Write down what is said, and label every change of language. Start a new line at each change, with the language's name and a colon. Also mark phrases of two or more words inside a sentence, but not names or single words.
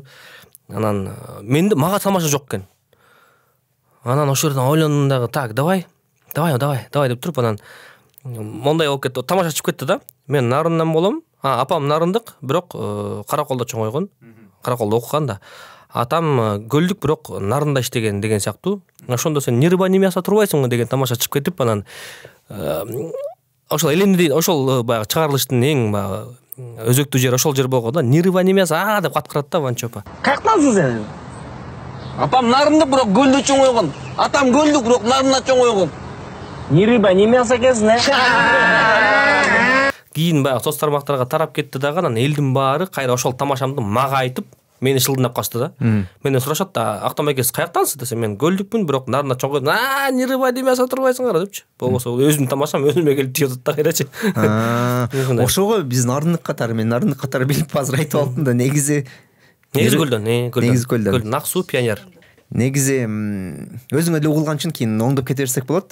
Kyrgyz: Анан менде мага тамаша жок экен. Анан ошол жерден ойлондум дагы,
Russian: так, давай
Kyrgyz: деп туруп анан мондай болуп кетти. Тамаша чыгып кетти да. Мен нарындан болом. Апам нарындык, бирок Караколдо чоңойгон. Караколдо окуган да. Атам көлдүк, бирок нарында иштеген деген сыяктуу. Ошондо сен
Russian: не рыба не мясо
Kyrgyz: турбайсыңбы деген тамаша чыгып кетип, анан ошол элемди ошол баягы чыгарылыштын эң баягы өзөктүү жери ошол жер болгон да.
Russian: Не рыба не мясо
Kyrgyz: деп каткырат да Ванчопа. Каяктансың сен? Апам нарындык, бирок көлдө чоңойгон. Атам көлдүк, бирок нарында чоңойгон.
Russian: Не рыба, не мясо экенсиң,
Kyrgyz: Кийин баягы соц тармактарга тарап кетти дагы, анан элдин баары кайра ошол тамашамды мага айтып, мени шылдынап качты да. Менден сурашат да, Актан экес каяктансыз десем, мен көлдүкмүн, бирок нарында чоңойдум.
Russian: Не рыба, не мясо
Kyrgyz: турбайсыңар депчи. Болбосо өзүмдүн тамашам өзүмө келип тиеп атат да кайрачы. Ошого биз нарындык катары, мен нарындык катары билип азыр айтып алдым да, негизи көлдөн. Көлдөн. Ак суу, пионер. Негизи өзүңө эле угулган үчүн кийин оңдоп кете берсек болот.